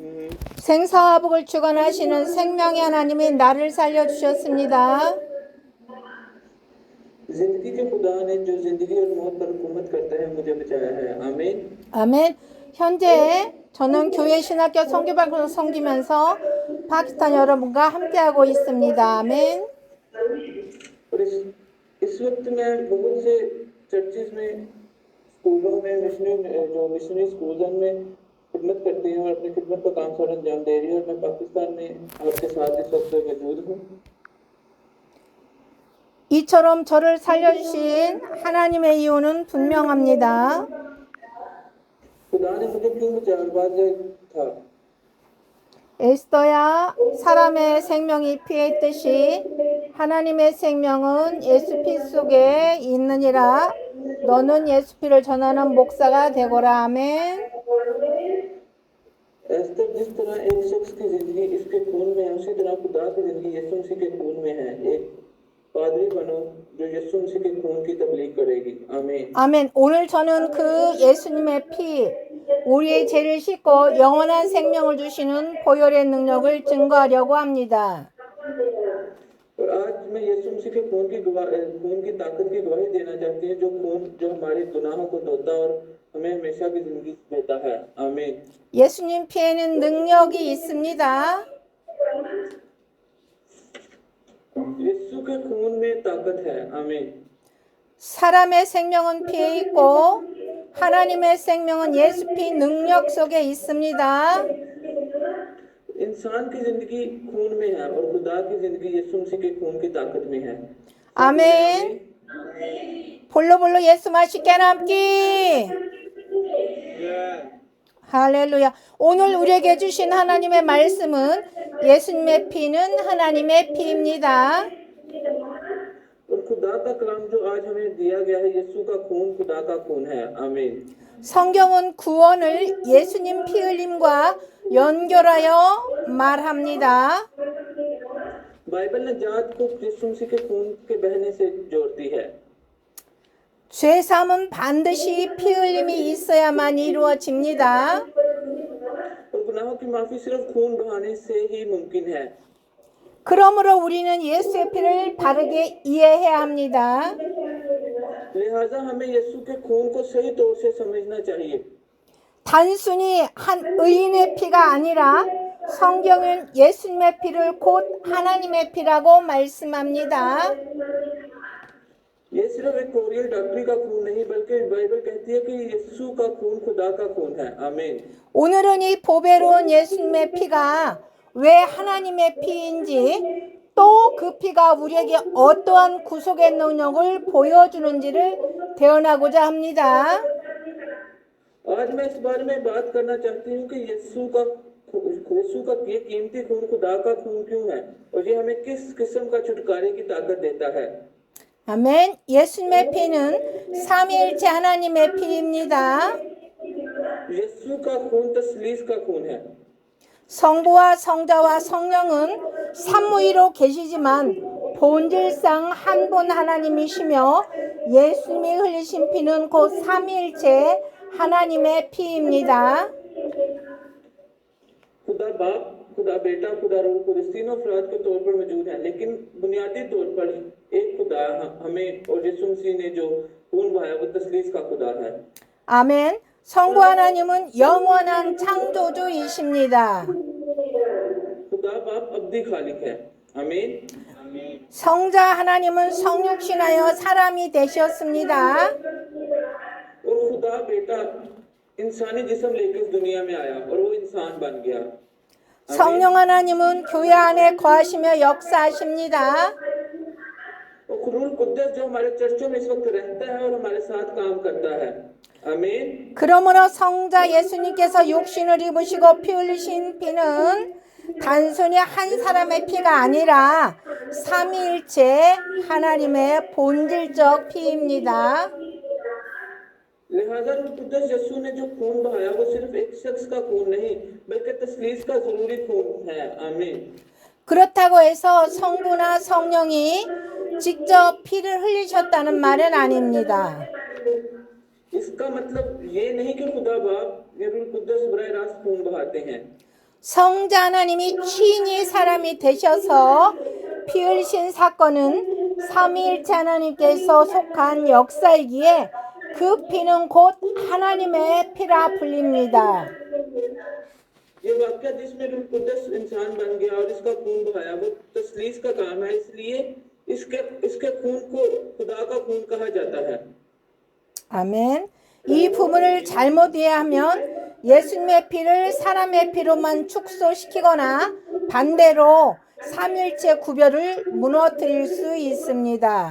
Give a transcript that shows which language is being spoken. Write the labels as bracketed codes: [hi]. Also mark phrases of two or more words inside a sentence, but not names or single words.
[ko] 생사와 복을 주관하시는 생명의 하나님이 나를 살려주셨습니다. [ur] زندگی کے خدا نے جو زندگی اور موت پر حکومت کرتا ہے مجھے بچایا ہے. आमीन। [ko] 아멘. 현재 저는 교회 신학교 선교방송을 섬기면서 파키스탄 여러분과 함께하고 있습니다. 아멘. [ur] اور اس وقت میں بہت سے چرچز میں سکولوں میں مشنری سکول میں خدمت کرتی ہوں اور اپنی خدمت کا کام سارا انجام دے رہی ہوں اور میں پاکستان میں آپ کے ساتھ اس وقت موجود ہوں. [ko] 이처럼 저를 살려주신 하나님의 이유는 분명합니다. [ur] خدا نے مجھے کیوں بچایا واضح تھا. [ko] 에스더야, 사람의 생명이 피에 있듯이 하나님의 생명은 예수 피 속에 있느니라. 너는 예수 피를 전하는 목사가 되거라. 아멘. [ur] ایستر جس طرح ایک شخص کی زندگی اس کے خون میں ہے اسی طرح خدا کی زندگی یسوع مسیح کے خون میں ہے. ایک پادری بنو جو یسوع مسیح کے خون کی تبلیغ کرے گی. आमीन। [ko] 아멘. 오늘 저는 그 예수님의 피, 우리의 죄를 씻고 영원한 생명을 주시는 보혈의 능력을 증거하려고 합니다. [ur] اور آج میں یسوع مسیح کے خون کی طاقت کی گواہی دینا چاہتی ہوں جو ہمارے گناہوں کو دھوتا اور ہمیں ہمیشہ کی زندگی دیتا ہے. आमीन। [ko] 예수님 피에는 능력이 있습니다. [ur] یسوع کے خون میں طاقت ہے۔ آمین. [ko] 사람의 생명은 피에 있고 하나님의 생명은 예수 피 능력 속에 있습니다. [ur] انسان کی زندگی خون میں ہے اور خدا کی زندگی یسوع مسیح کے خون کی طاقت میں ہے. [ko] 아멘. 볼로볼로 예수 맛있게 남기. 할렐루야. 오늘 우리에게 주신 하나님의 말씀은 예수님의 피는 하나님의 피입니다. [ur] اور خدا کا کلام جو آج ہمیں دیا گیا ہے یسوع کا خون خدا کا خون ہے. आमीन। [ko] 성경은 구원을 예수님 피 흘림과 연결하여 말합니다. [ur] بائبل نے جات کو یسوع مسیح کے خون کے بہنے سے جوڑتی ہے. [ko] 죄 사함은 반드시 피 흘림이 있어야만 이루어집니다. [ur] اور گناہوں کی معافی صرف خون بہانے سے ہی ممکن ہے. [ko] 그러므로 우리는 예수의 피를 바르게 이해해야 합니다. [ur] لہٰذا ہمیں یسوع کے خون کو صحیح طور سے سمجھنا چاہیے. [ko] 단순히 한 의인의 피가 아니라 성경은 예수님의 피를 곧 하나님의 피라고 말씀합니다. [ur] یہ صرف ایک کوریل ڈاکٹری کا خون نہیں بلکہ بائبل کہتی ہے کہ یسوع کا خون خدا کا خون ہے. आमीन। [ko] 오늘은 이 보배로운 예수님의 피가 왜 하나님의 피인지 또 그 피가 우리에게 어떠한 구속의 능력을 보여주는지를 대언하고자 합니다. [ur] آج میں اس بارے میں بات کرنا چاہتی ہوں کہ یسوع کا یہ قیمتی خون خدا کا خون کیوں ہے اور یہ ہمیں کس قسم کا چھٹکارے کی طاقت دیتا ہے. [ko] 아멘. 예수님의 피는 삼위일체 하나님의 피입니다. [ur] یسوع کا خون تثلیث کا خون ہے. [ko] 성부와 성자와 성령은 삼위로 계시지만 본질상 한 분 하나님이시며 예수님이 흘리신 피는 곧 삼위일체 하나님의 피입니다. [ur] خدا باپ خدا بیٹا خدا روح قدس تینوں افراد کے طور پر موجود ہیں لیکن بنیادی طور پر ایک خدا ہمیں اور یسوع مسیح نے جو خون بہایا وہ تثلیث کا خدا ہے. [ko] 아멘. 성부 하나님은 영원한 창조주이십니다. [ur] خدا باپ ابدی خالق ہے۔ آمین. [ko] 성자 하나님은 성육신하여 사람이 되셨습니다. [ur] اور خدا بیٹا انسانی جسم لے کر اس دنیا میں آیا اور وہ انسان بن گیا. [ko] 성령 하나님은 교회 안에 거하시며 역사하십니다. [ur] روح قدس جو ہمارے چرچوں میں اس وقت رہتا ہے اور ہمارے ساتھ کام کرتا ہے. आमीन। [ko] 그러므로 성자 예수님께서 육신을 입으시고 피 흘리신 피는 단순히 한 사람의 피가 아니라 삼위일체 하나님의 본질적 피입니다. [ur] لہٰذا روح قدس یسوع نے جو خون بہایا وہ صرف ایک شخص کا خون نہیں بلکہ تثلیث کا ضروری خون ہے. आमीन। [ko] 그렇다고 해서 성부나 성령이 직접 피를 흘리셨다는 말은 아닙니다. [ur] اس کا مطلب یہ نہیں کہ خدا باپ یا روح قدس براہ راست خون بہاتے ہیں. [ko] 성자 하나님이 친히 사람이 되셔서 피 흘리신 사건은 삼위일체 하나님께서 속한 역사이기에 그 피는 곧 하나님의 피라 불립니다. [ur] یہ واکیہ جس میں روح قدس انسان بن گیا اور اس کا خون بہایا وہ تثلیث کا کام ہے، اس لیے اس کے اس کے خون کو خدا کا خون کہا جاتا ہے. [ko] 아멘. 이 부분을 잘못 이해하면 예수님의 피를 사람의 피로만 축소시키거나 반대로 삼일체 구별을 무너뜨릴 수 있습니다.